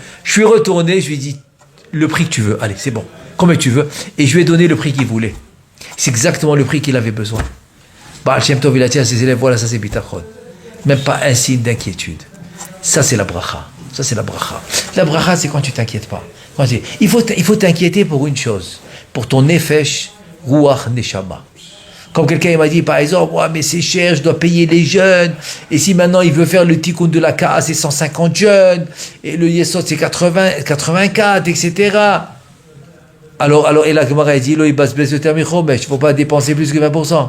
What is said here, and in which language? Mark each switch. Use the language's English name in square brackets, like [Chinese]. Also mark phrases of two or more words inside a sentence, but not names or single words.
[French] Je suis retourné, je lui ai dit, le prix que tu veux, allez, c'est bon, combien tu veux, et je lui ai donné le prix qu'il voulait. C'est exactement le prix qu'il avait besoin. Baal Shem Tov, il a dit à ses élèves, voilà, ça c'est bitachon. Même pas un signe d'inquiétude. Ça c'est la bracha. La bracha, c'est quand tu t'inquiètes pas. Il faut t'inquiéter pour une chose, pour ton [Hebrew] נפש, רוח נשמה. [French] Comme quelqu'un m'a dit, par exemple, mais c'est cher, je dois payer les jeunes, et si maintenant il veut faire le tikkun de la Ka'a, c'est 150 jeunes, et le Yesod, c'est 84, etc. Alors, et la Gemara a dit, il ne faut pas dépenser plus que 20%.